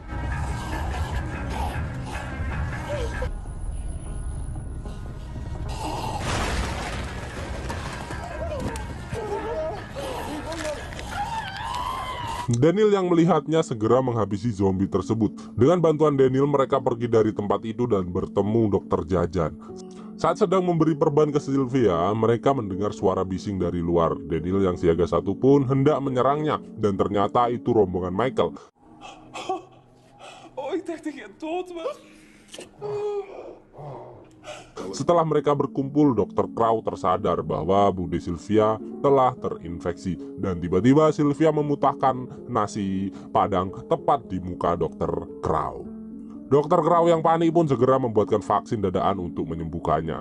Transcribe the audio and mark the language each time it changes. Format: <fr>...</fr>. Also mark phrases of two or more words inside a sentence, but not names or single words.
<id>Daniel yang melihatnya segera menghabisi zombie tersebut. Dengan bantuan Daniel, mereka pergi dari tempat itu dan bertemu Dokter Jajan. Saat sedang memberi perban ke Sylvia, mereka mendengar suara bising dari luar. Daniel yang siaga satu pun hendak menyerangnya, dan ternyata itu rombongan Michael.</id> <nl>Oh, ik dacht dat je dood was.</nl> <id>Setelah mereka berkumpul, Dr. Crow tersadar bahwa Bude Sylvia telah terinfeksi. Dan tiba-tiba Sylvia memutahkan nasi padang tepat di muka Dr. Crow. Dr. Crow yang panik pun segera membuatkan vaksin dadakan untuk menyembuhkannya.</id>